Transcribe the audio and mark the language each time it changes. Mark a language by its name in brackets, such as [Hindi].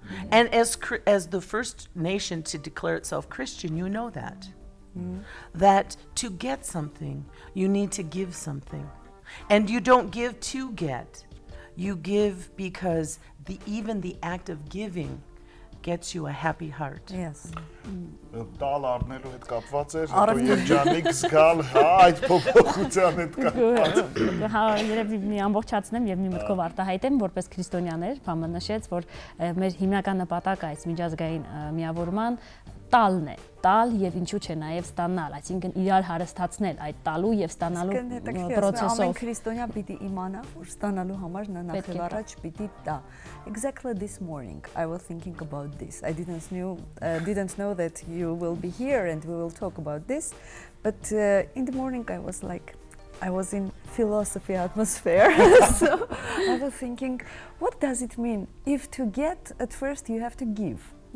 [English] And as the first nation to declare itself Christian, you know that. That to get something, you need to give something. And you don't give to get. You give because even the act of giving gets you a happy heart. Yes. [Armenian] Տալ առնելու հետ կապված էր, հետո երջանիկ զգալ, այդ փոփոխության հետ կապված։ Հա, երևի մի ամբողջացնեմ եւ մի մտքով արտահայտեմ, որպես քրիստոնյաներ, Պամը նշեց, որ մեր հիմնական նպատակը այս միջազգային միավորման տալն է, տալ եւ ինչու՞ չէ նաեւ ստանալ, այսինքն իրար հարստացնել այդ տալու եւ ստանալու process-ով։ Ամեն քրիստոնյա պիտի իմանա, որ ստանալու համար նա նախ եւ առաջ պիտի տա։ [English] Exactly this morning I was thinking about this. I didn't know that you will be here and we will talk about this, but in the morning I was in philosophy atmosphere. So I was thinking, what does it mean? If to get, at first you have to give.